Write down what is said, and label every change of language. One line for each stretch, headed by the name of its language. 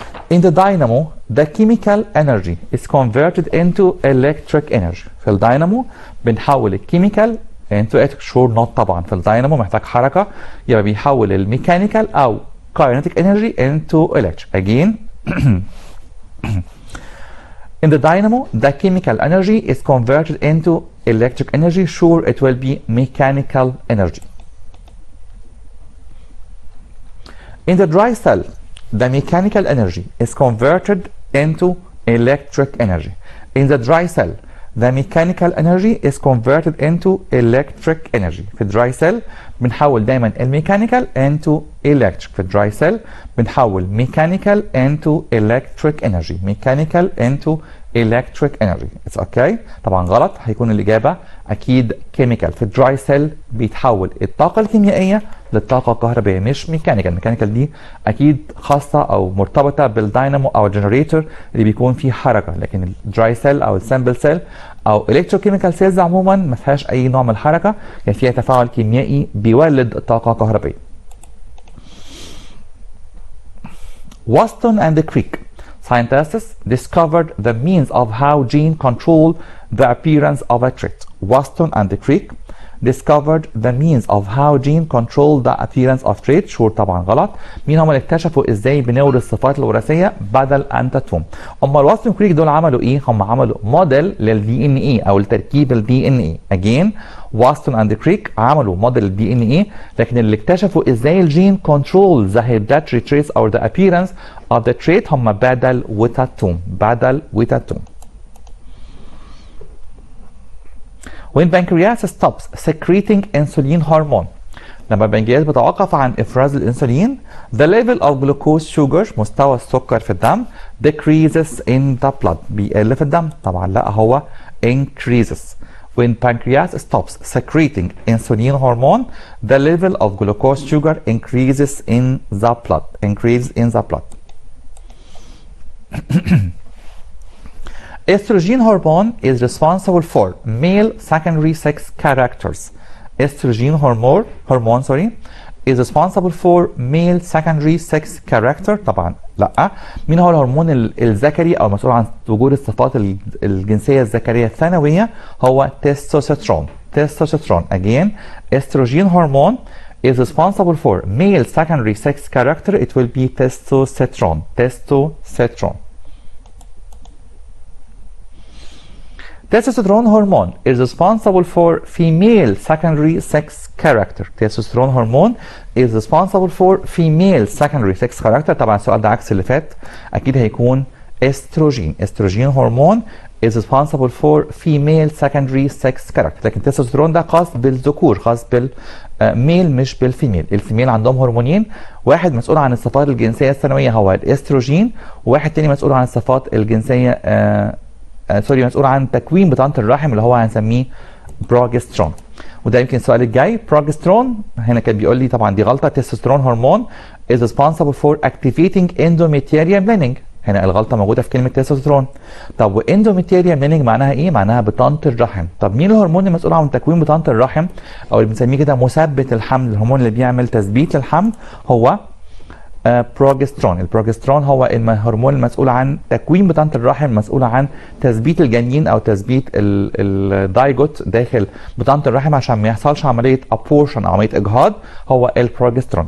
English: In the dynamo the chemical energy is converted into electric energy.
Arabic: في الداينامو بنحول الكيميكال
English: into electric. sure not.
Arabic: طبعا في الداينامو محتاج حركة، يبقى بيحول الميكانيكال او
English: kinetic energy into electric. again in the dynamo the chemical energy is converted into electric energy. sure it will be mechanical energy. In the dry cell the mechanical energy is converted into electric energy. In the dry cell the mechanical energy is converted into electric energy.
Arabic: في الدراي سيل بنحول دايما الميكانيكال
English: into electric.
Arabic: في الدراي سيل بنحول
English: mechanical into electric energy. mechanical into electric energy. It's okay.
Arabic: طبعا غلط، هيكون الاجابه اكيد chemical. في الدراي سيل بيتحول الطاقه الكيميائيه للطاقه الكهربائيه مش ميكانيكال. الميكانيكال دي اكيد خاصه او مرتبطه بالداينامو او الجنريتور اللي بيكون فيه حركه، لكن الدراي سيل او السامبل سيل او الكتروكيميكال سيلز عموما ما فيهاش اي نوع من الحركه، يعني فيها تفاعل كيميائي بيولد طاقه كهربائيه.
English: Watson and Crick scientists discovered the means of how genes control the appearance of a trait. Watson and Crick discovered the means of how gene control the appearance of trait. sure
Arabic: طبعا غلط. مين هم اللي اكتشفوا ازاي بنورث الصفات الوراثيه بدل ان تتم؟ امال واتسون وكريك دول عملوا ايه؟ هم عملوا موديل للدي ان اي او لتركيب الدي ان اي.
English: again
Arabic: واتسون اند كريك عملوا موديل الدي ان اي، لكن اللي اكتشفوا ازاي الجين كنترول ذا
English: hereditary traits or the appearance of the trait
Arabic: هم بدل وتهتم. بدل وتهتم.
English: When pancreas stops secreting insulin hormone،
Arabic: لما البنكرياس بتوقف عن افراز الانسولين
English: the level of glucose sugar
Arabic: مستوى السكر في الدم
English: decreases in the blood
Arabic: بيقل في الدم. طبعا لا، هو increases.
English: When pancreas stops secreting insulin hormone the level of glucose sugar increases in the blood. increase in the blood. Estrogen hormone is responsible for male secondary sex characters. Estrogen hormone is responsible for male secondary sex character.
Arabic: طبعا لا. مين هو الهرمون الذكري او مسؤول عن وجود الصفات الجنسيه الذكريه الثانويه؟ هو testosterone.
English: testosterone. again estrogen hormone is responsible for male secondary sex character. it will be testosterone. testosterone. Testosterone hormone is responsible for female secondary sex character. Testosterone hormone is responsible for female secondary sex character.
Arabic: طبعا السؤال ده عكس اللي فات، اكيد هيكون استروجين.
English: Estrogen hormone is responsible for female secondary sex character.
Arabic: لكن التستوستيرون ده خاص بالذكور، خاص بالميل مش بالفيميل. الفيميل عندهم هرمونين، واحد مسؤول عن الصفات الجنسيه الثانويه هو الاستروجين، وواحد تاني مسؤول عن الصفات الجنسيه مسؤول عن تكوين بطانه الرحم اللي هو هنسميه بروجسترون. وده يمكن السؤال الجاي. بروجسترون هنا كان بيقول لي طبعا دي غلطه.
English: Testosterone hormone is responsible for activating endometrial lining.
Arabic: هنا الغلطه موجوده في كلمه تستوستيرون. طب واندوميتريال lining معناها ايه؟ معناها بطانه الرحم. طب مين الهرمون المسؤول عن تكوين بطانه الرحم او اللي بنسميه كده مثبت الحمل، الهرمون اللي بيعمل تثبيت للحمل؟ هو بروجسترون. البروجسترون هو الهرمون المسؤول عن تكوين بطانة الرحم، المسؤول عن تثبيت الجنين او تثبيت الدايجوت داخل بطانة الرحم عشان ما يحصلش عملية ابورشن او عملية اجهاض، هو البروجسترون.